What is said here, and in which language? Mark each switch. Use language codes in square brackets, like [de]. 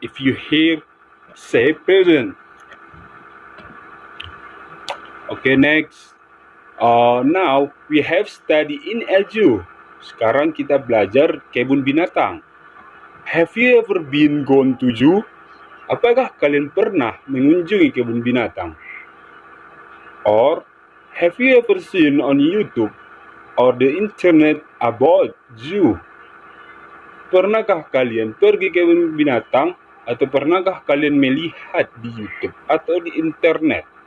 [en] If you hear, say present. Okay, next. Now we have study in LU. [id] Sekarang kita belajar kebun binatang. [en] Have you ever been gone to zoo? [id] Apakah kalian pernah mengunjungi kebun binatang? [en] Or have you ever seen on YouTube or the internet about zoo? [id] Pernahkah kalian pergi ke kebun binatang atau pernahkah kalian melihat di YouTube atau di internet?